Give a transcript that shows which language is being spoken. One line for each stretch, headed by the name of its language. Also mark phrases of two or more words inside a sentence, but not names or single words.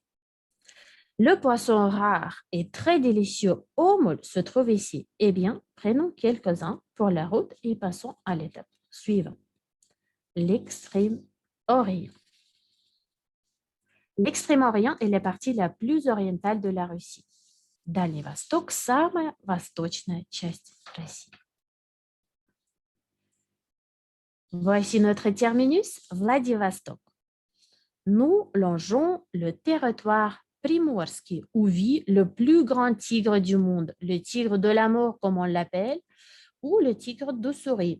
French: Le poisson rare et très délicieux homol se trouve ici. Eh bien, prenons quelques-uns pour la route et passons à l'étape suivante. L'extrême-orient. L'extrême-orient est la partie la plus orientale de la Russie.
Russian: Дальний Восток – самая восточная часть России.
French: Voici notre terminus, Vladivostok. Nous longeons le territoire Primorski où vit le plus grand tigre du monde, le tigre de l'amour comme on l'appelle, ou le tigre d'Ussuri.